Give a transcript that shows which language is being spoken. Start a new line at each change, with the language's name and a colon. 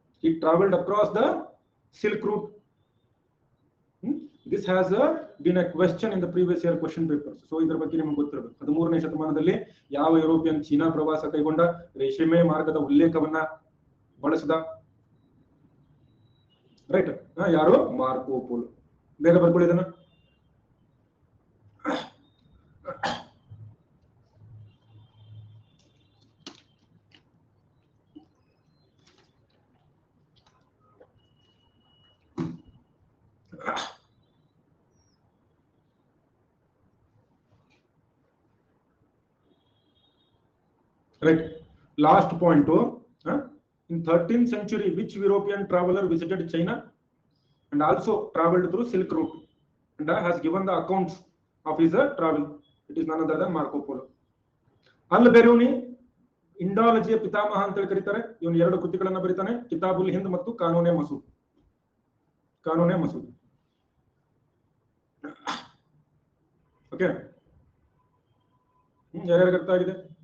English: He traveled across the Silk Route. This has been a question in the previous year question papers.
Kannada: So ಇದರ ಬಗ್ಗೆ ನಿಮಗೆ ಗೊತ್ತಿರಬೇಕು. 13ನೇ ಶತಮಾನದಲ್ಲಿ ಯಾವ ಯುರೋಪಿಯನ್ ಚೀನಾ ಪ್ರವಾಸ ಕೈಗೊಂಡ, ರೇಷ್ಮೆ ಮಾರ್ಗದ ಉಲ್ಲೇಖವನ್ನ ಬಳಸಿದ? ರೈಟ್, ಯಾರು? Marco polo. ಬೇಗ ಬರ್ಕೊಳ್ಳಿ ಇದನ್ನ.
English: Right. Last point. In 13th century, which European traveler visited China and also traveled through Silk Route and has given the accounts of his travel? It is none other than Marco Polo.
Kannada: ಅಲ್ ಬೆರೂನಿ ಇಂಡಾಲಜಿಯ ಪಿತಾಮಹ ಅಂತ ಕರೀತಾರೆ. ಇವನು 2 ಕೃತಿಗಳನ್ನ ಬರೀತಾನೆ, ಕಿತಾಬುಲ್ ಹಿಂದ್ ಮತ್ತು ಕಾನೂನೆ Masood. ಕಾನೂನೆ Masood. Okay, ಯಾರ್ಯಾರಿಗೆ ಅರ್ಥ ಆಗಿದೆ?